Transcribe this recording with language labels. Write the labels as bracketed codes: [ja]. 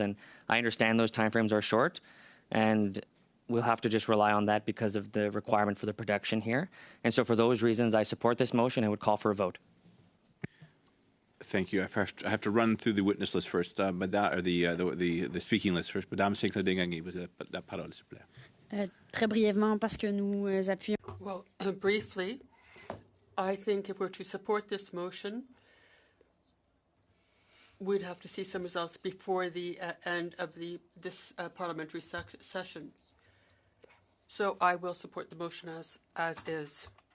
[en] And I understand those timeframes are short, and we'll have to just rely on that because of the requirement for the production here. And so for those reasons, I support this motion and would call for a vote. Thank you. I have to run through the witness list first, or the speaking list first. [fr] Madame Sinclair-Desgagnés, vous avez la parole, s'il vous plaît. Très brièvement, parce que nous appuyons. [en] Well, briefly, I think if we're to support this motion, we'd have to see some results before the end of this parliamentary session. So I will support the motion as is.